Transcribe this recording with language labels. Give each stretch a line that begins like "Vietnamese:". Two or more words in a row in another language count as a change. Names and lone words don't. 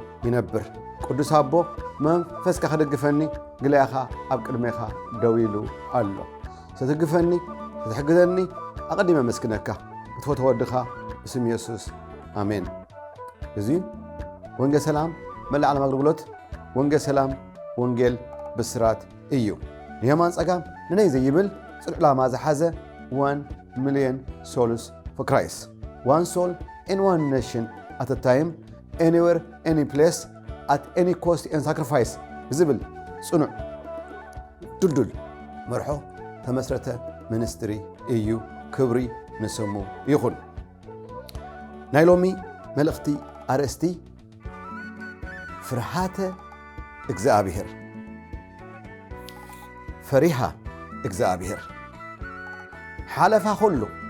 Tigrinya: ይነብር። ቅዱስ አቦ መንፈስካ ክደግፈኒ ግለያኻ ኣብ ቅድሜኻ ደው ኢሉ ኣሎ። ስትግፈኒ ስትሕግዘኒ ኣቐዲመ መስክነካ ክትፈትዎ ወድኻ ብስም ኢየሱስ ኣሜን። እዚ ወንጌል ሰላም መላእ ዓለም ኣገልግሎት ወንጌል ሰላም ወንጌል ብስራት እዩ። የማን ጸጋም ንነይ ዘይብል ጽኑዕ ዕላማ ዝሓዘ
English: 1 million souls for Christ. One soul in one nation at a time, anywhere, any place, at any cost and sacrifice.
Tigrinya: ዝብል ጽኑዕ ድልድል መርሖ ተመስረተ ሚኒስትሪ እዩ። ክብሪ ንስሙ ይኹን። ናይ ሎሚ መልእኽቲ ኣርእስቲ
Geez: ፍርሃተ እግዚአብሔር ፈሪሃ እግዚአብሔር ሓለፋ ሁሉ